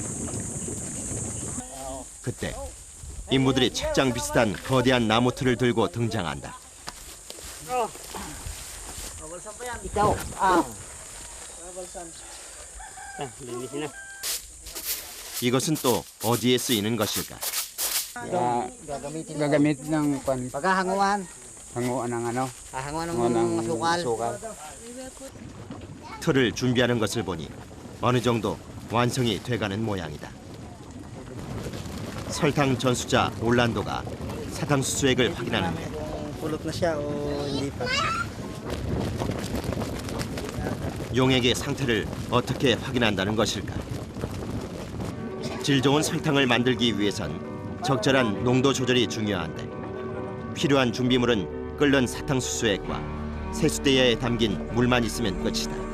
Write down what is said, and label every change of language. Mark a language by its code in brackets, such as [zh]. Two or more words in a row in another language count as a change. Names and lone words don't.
[ko] 그때 인부들이 책장 비슷한 거대한 나무 틀을 들고 등장한다. 이것은 또 어디에 쓰이는 것일까? [tl] Gagamit ng pan. Paghahanguan. Hanguan ng ano? Hanguan ng asukal. [ko] 틀을 준비하는 것을 보니 어느 정도 완성이 돼가는 모양이다. 설탕 전수자 올란도가 사탕수수액을 확인하는데 [tl] Pulot na siya o hindi pa. [ko] 용액의 상태를 어떻게 확인한다는 것일까? 질 좋은 설탕을 만들기 위해선 적절한 농도 조절이 중요한데 필요한 준비물은 끓는 사탕수수액과 세수대야에 담긴 물만 있으면 끝이다.